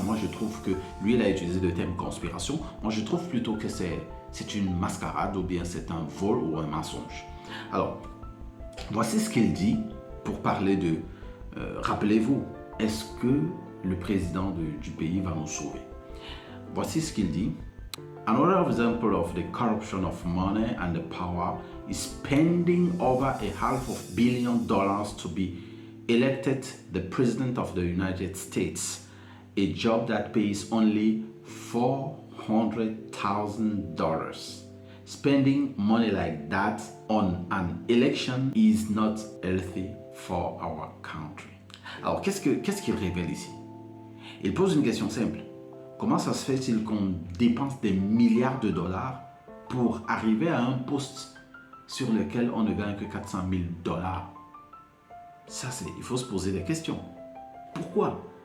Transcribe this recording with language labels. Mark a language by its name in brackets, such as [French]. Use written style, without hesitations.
[French] Moi, je trouve que lui, il a utilisé le terme conspiration. Moi, je trouve plutôt que c'est une mascarade ou bien c'est un vol ou un mensonge. Alors, voici ce qu'il dit pour parler de... rappelez-vous, est-ce que le président du pays va nous sauver? Voici ce qu'il dit. [English] Another example of the corruption of money and the power is spending over $500 million to be elected the president of the United States, a job that pays only $400,000. Spending money like that on an election is not healthy for our country. [French] Alors, qu'est-ce qu'il révèle ici? Il pose une question simple. Comment ça se fait-il qu'on dépense des milliards de dollars pour arriver à un poste sur lequel on ne gagne que 400 000 dollars? Il faut se poser des questions. Pourquoi?